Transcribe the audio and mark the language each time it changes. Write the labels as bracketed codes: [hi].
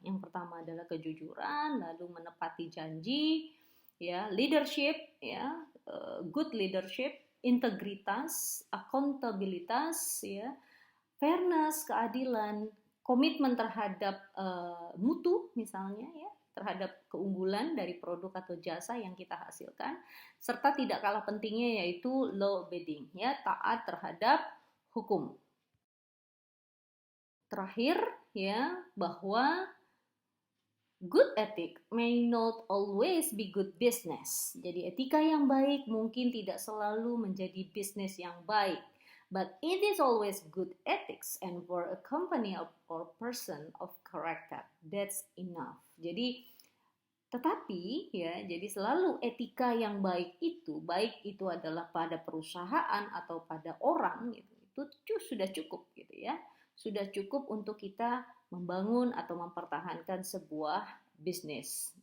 [id] Yang pertama adalah kejujuran, lalu menepati janji, ya, leadership, ya, good leadership, integritas, akuntabilitas, ya, fairness, keadilan, komitmen terhadap mutu misalnya, ya, terhadap keunggulan dari produk atau jasa yang kita hasilkan, serta tidak kalah pentingnya yaitu law abiding, ya, taat terhadap hukum. Terakhir, ya, bahwa [en] good ethic may not always be good business. [id] Jadi etika yang baik mungkin tidak selalu menjadi bisnis yang baik. [en] But it is always good ethics and for a company or person of character. That's enough. [id] Tetapi, ya, jadi selalu etika yang baik itu adalah pada perusahaan atau pada orang, gitu, itu sudah cukup, gitu ya. Sudah cukup untuk kita membangun atau mempertahankan sebuah bisnis.